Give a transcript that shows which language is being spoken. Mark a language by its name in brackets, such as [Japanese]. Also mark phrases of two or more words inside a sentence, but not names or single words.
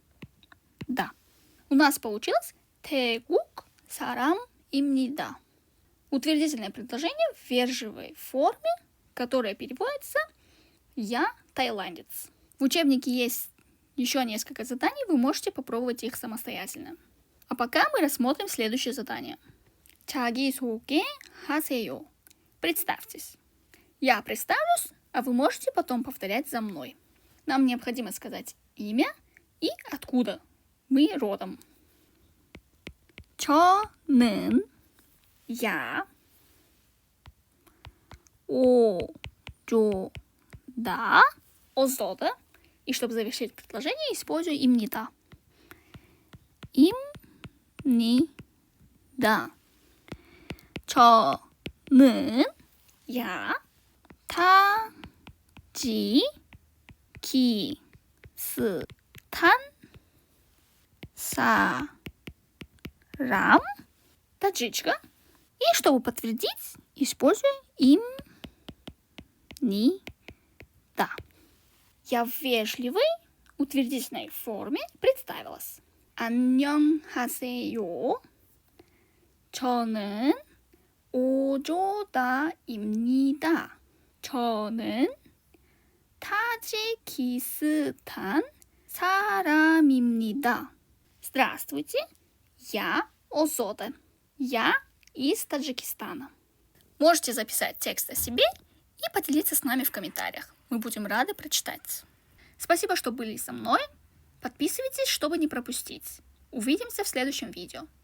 [Russian] У нас получилось [Korean] 태국 사람입니다. [Russian] Утвердительное предложение в вежливой форме, которое переводится «Я тайландец». В учебнике есть еще несколько заданий, вы можете попробовать их самостоятельно. А пока мы рассмотрим следующее задание. [Korean] 자기소개 하세요. [Russian] Представьтесь. Я представлюсь, а вы можете потом повторять за мной. Нам необходимо сказать имя и откуда мы родом. 저는 я 어조다 어조다. И чтобы завершить предложение, использую имнида. имнида. [Korean] 저는 я 타지키스탄 사람 таджичка. [Russian] И чтобы подтвердить, использую имнида. Я в вежливой, утвердительной форме представилась. [Korean] 안녕하세요. 저는 오조다입니다. 저는 타지키스탄 사람입니다. [Russian] Здравствуйте, я Озода. Я из Таджикистана. Можете записать текст о себе и поделиться с нами в комментариях. Мы будем рады прочитать. Спасибо, что были со мной. Подписывайтесь, чтобы не пропустить. Увидимся в следующем видео.